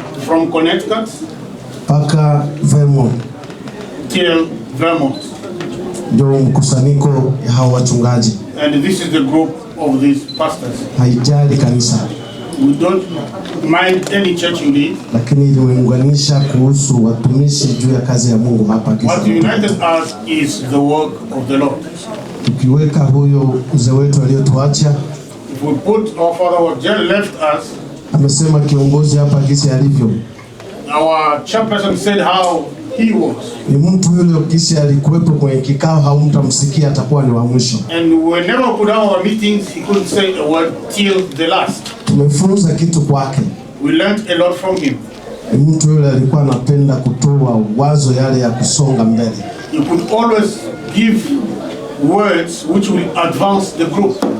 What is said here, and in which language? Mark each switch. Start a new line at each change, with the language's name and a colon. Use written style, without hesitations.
English: From Connecticut.
Swahili: Paka Vermont.
English: Till Vermont.
Swahili: Ndio mkusanyiko ya hao wachungaji.
English: And this is the group of these pastors.
Swahili: Haijali kanisa.
English: We don't mind any church you lead.
Swahili: Lakini iliunganisha kuhusu watumishi juu ya kazi ya Mungu hapa.
English: What united us is the work of the Lord.
Swahili: Tukiweka huyo mzee wetu aliyotuacha.
English: If we put our father who just left us.
Swahili: Amesema kiongozi hapa gisi alivyo.
English: Our chairperson said how he was.
Swahili: Ni mtu yule gisi alikuwepo kwenye kikao, haumtamsikia, atakuwa ni wa mwisho.
English: And whenever we could have our meetings, he couldn't say a word till the last.
Swahili: Tumefunza kitu kwake.
English: We learned a lot from him.
Swahili: Ni mtu yule alikuwa anapenda kutoa wazo yale ya kusonga mbele.
English: He could always give words which will advance the group.